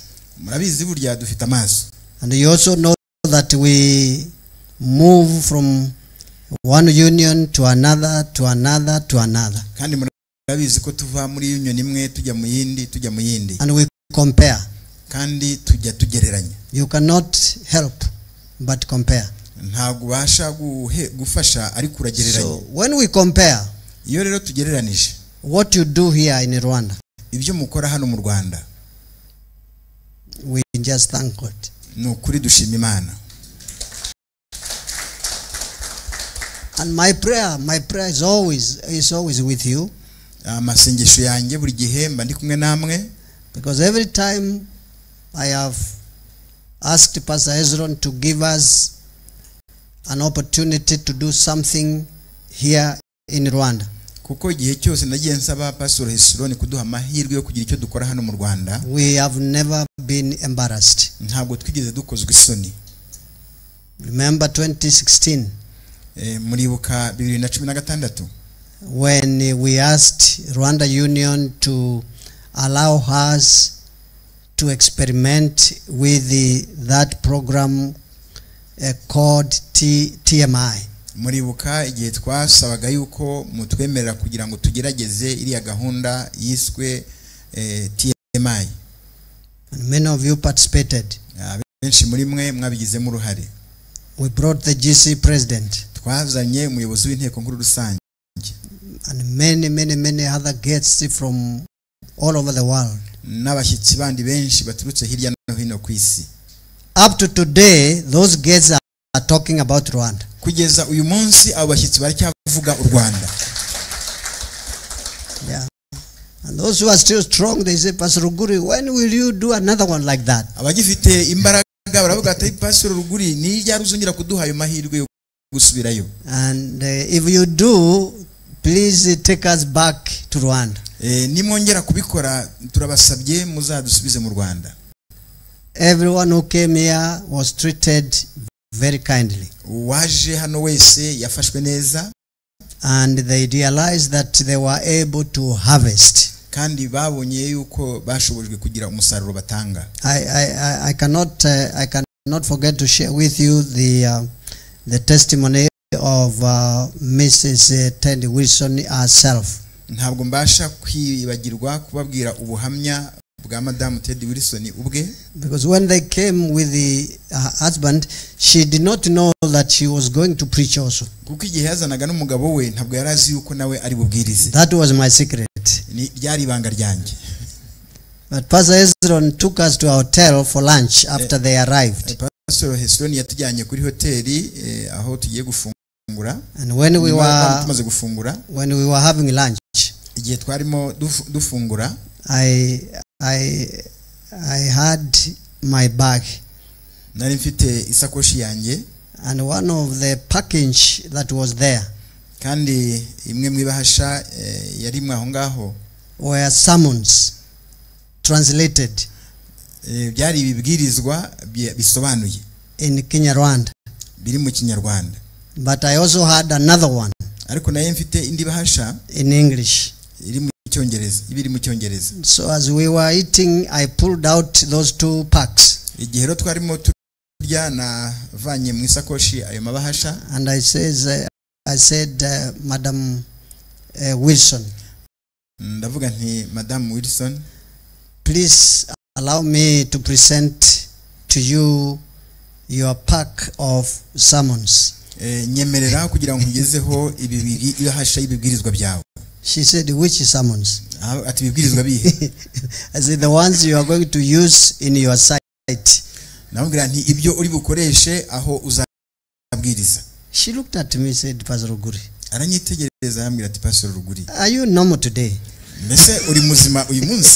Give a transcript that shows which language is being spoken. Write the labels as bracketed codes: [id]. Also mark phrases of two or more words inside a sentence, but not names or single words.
[rw] Murabizi burya dufite amaso. [en] And you also know that we move from one union to another to another to another. [rw] Kandi murabizi ko tuva muri union imwe tujya mu yindi. [en] And we compare. [rw] Kandi tujya tugereranya. [en] You cannot help but compare. [rw] Ntabwo ubasha gufasha ariko uragereranya. [en] So when we compare, [rw] iyo rero tugereranije, [en] what you do here in Rwanda, [rw] ibyo mukora hano mu Rwanda, [en] we just thank God. [rw] Nukuri dushima Imana. [en] And my prayer is always with you. [rw] Amasengesho yanjye buri gihe mba ndi kumwe namwe. [en] Because every time I have asked Pastor Hezron to give us an opportunity to do something here in Rwanda. [rw] Kuko igihe cyose nagiye nsaba Pastor Hezron kuduha amahirwe yo kugira icyo dukora hano mu Rwanda. [en] We have never been embarrassed. [rw] Ntabwo twigeze dukozwe isoni. [en] Remember 2016. [rw] Muribuka 2016. [en] When we asked Rwanda Union to allow us to experiment with that program called TMI. [rw] Muribuka igihe twasabaga yuko mutwemerera kugira ngo tugerageze iriya gahunda yiswe TMI. [en] And many of you participated. [rw] Benshi muri mwe mwabigizemo uruhare. [en] We brought the GC president. [rw] Twazanye umuyobozi w'inteko nkuru rusange. [en] And many other guests from all over the world. [rw] N'abashyitsi bandi benshi baturutse hirya no hino ku isi. [en] Up to today, those guests are talking about Rwanda. [rw] Kugeza uyu munsi abo bashyitsi baracyavuga u Rwanda. [en] Yeah. And those who are still strong, they say, Pastor Ruguri, when will you do another one like that? [rw] Abagifite imbaraga baravuga ati Pastor Ruguri ni ryari uzongera kuduha ayo mahirwe yo gusubirayo. [en] And if you do, please take us back to Rwanda. [rw] Nimwongera kubikora turabasabye muzadusubize mu Rwanda. [en] Everyone who came here was treated very kindly. [rw] Waje hano wese yafashwe neza. [en] And they realized that they were able to harvest. [rw] Kandi babonye yuko bashobojwe kugira umusaruro batanga. [en] I cannot forget to share with you the testimony of Mrs. Tandy Wilson herself. [rw] Ntabwo mbasha kwibagirwa kubabwira ubuhamya bwa Madame Teddy Wilson ubwe. [en] Because when they came with her husband, she did not know that she was going to preach also. [rw] Kuko igihe yazanaga n'umugabo we ntabwo yarazi yuko nawe ari bubwirize. [en] That was my secret. [rw] Ni ryari ibanga ryanjye. [en] But Pastor Hezron took us to our hotel for lunch after they arrived. [rw] Pastor Hezron yatujyanye kuri hoteli aho tugiye gufungura. [en] And when we were having lunch, [rw] igihe twarimo dufungura, [en] I had my bag. [rw] Nari mfite isakoshi yanjye. [en] And one of the package that was there, [rw] kandi imwe mwibahasha yari mwaho ngaho, [en] were sermons translated [rw] byari ibibwirizwa bisobanuye [en] in Kinyarwanda, [rw] biri mu Kinyarwanda. [en] But I also had another one, [rw] ariko naye mfite indi bahasha [en] in English, [rw] iri mu Cyongereza, ibiri mu Cyongereza. [en] So as we were eating, I pulled out those two packs. [rw] Igihe rero twarimo turya na vanye mu isakoshi ayo mabahasha. [en] And I said Madam Wilson, [rw] ndavuga nti Madam Wilson, [en] please allow me to present to you your pack of sermons. [rw] nyemerera kugira ngo nkugezeho ibahasha y'ibibwirizwa byawe. [en] She said, which sermons? [rw] Ati ibibwirizwa bihe? [en] I said, the ones you are going to use in your site. [rw] Namubwira nti ibyo uri bukoreshe aho uzabwiriza. [en] She looked at me, said, Pastor Ruguri. [rw] Aranyitegereza yambwira ati Pastor Ruguri, [en] are you normal today? [rw] Mbese uri muzima uyu munsi?